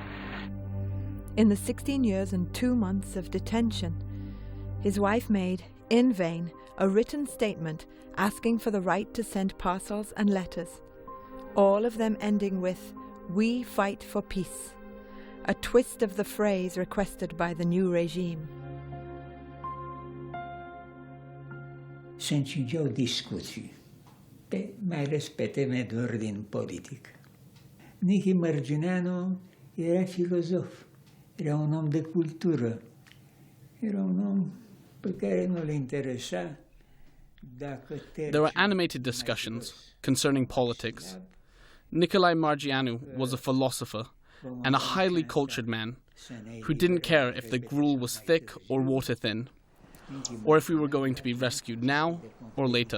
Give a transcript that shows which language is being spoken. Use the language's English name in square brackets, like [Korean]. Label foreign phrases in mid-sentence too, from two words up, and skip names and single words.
[English] In the 16 years and 2 months of detention, his wife made, in vain, a written statement asking for the right to send parcels and letters, all of them ending with, "We fight for peace," a twist of the phrase requested by the new regime. [Romanian] Se încingeau discuții, mai ales pe teme de ordin politic. Nicolae Margineanu era filozof, era un om de cultură, era un om pe care nu le interesa dacă [English] There were animated discussions concerning politics. Nicolae Margineanu was a philosopher and a highly cultured man who didn't care if the gruel was thick or water thin, or if we were going to be rescued now or later.